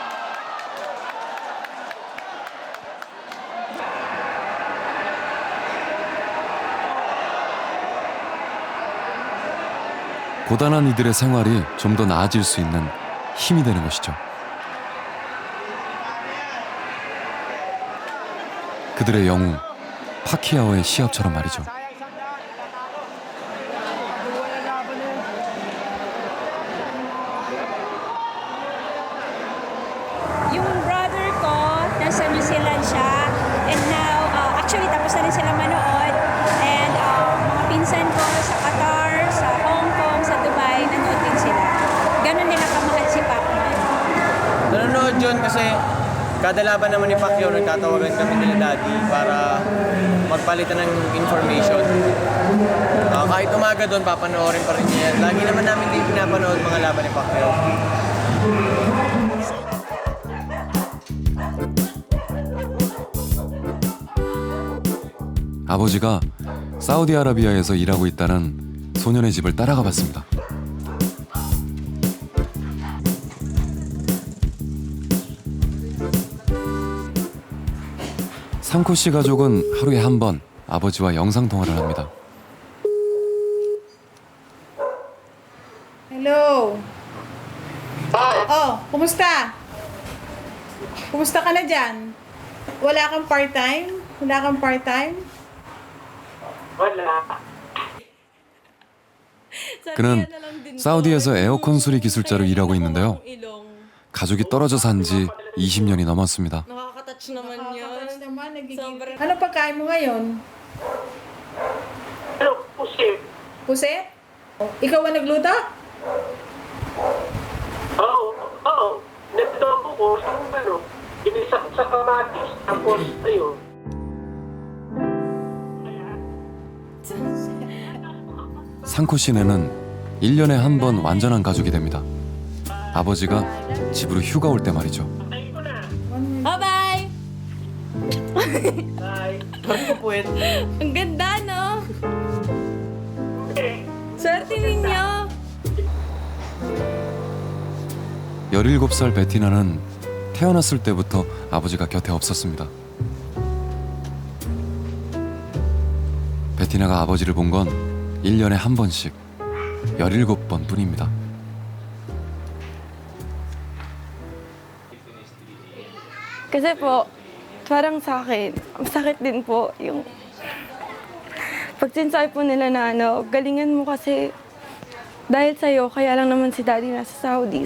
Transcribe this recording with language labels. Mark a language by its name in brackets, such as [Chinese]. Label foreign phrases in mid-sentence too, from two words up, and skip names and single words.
[Korean] 고단한 이들의 생활이 좀 더 나아질 수 있는 힘이 되는 것이죠. 그들의 영웅, 파키아오의 시합처럼 말이죠. [Filipino] Yung brother ko, nasa New Zealand siya. [English] And now, actually, [Filipino] tapos na rin sila manood. And mga pinsan ko sa Qatar, sa Hong Kong, sa Dubai, nanood din sila. Ganon nila kamahal si Pacman. Nanonood yun kasi kada laban naman ni Pacquiao, nagtatawagan kami nila Daddy para magpalitan ng information. Kahit umaga doon, papanoorin pa rin niya yan. Lagi naman namin din pinapanood mga laban ni Pacquiao. [Korean] 아버지가 사우디아라비아에서 일하고 있다는 소년의 집을 따라가 봤습니다. 상코 씨 가족은 하루에 한 번 아버지와 영상 통화를 합니다. [Filipino] Hello. Oh, kumusta? Kumusta ka na dyan? Wala kang part-time? Wala kang part-time? [Korean] 그는 사우디에서 에어컨 수리 기술자로 일하고 있는데요. 가족이 떨어져 산 지 20년이 넘었습니다. [Filipino] Nakaka-touch naman yun. Ano pagkain mo ngayon? Pusit. Pusit? Ikaw ang nagluto? Oo. Nagluto ko sa ginisak sa kamatis, tapos ayun. [Korean] 상코 씨네는 1년에 한 번 완전한 가족이 됩니다. 아버지가 집으로 휴가 올 때 말이죠. [Filipino] Bye-bye! Ang ganda, no? Swerte ninyo! [Korean] 17살 베티나는 태어났을 때부터 아버지가 곁에 없었습니다. 베티나가 아버지를 본 건 1년에 한 번씩 17번 뿐입니다. [Filipino] Kasi po, parang sa akin, masakit din po yung pag sinasabi po nila na galingan mo kasi dahil sa'yo, kaya lang naman si Daddy nasa Saudi.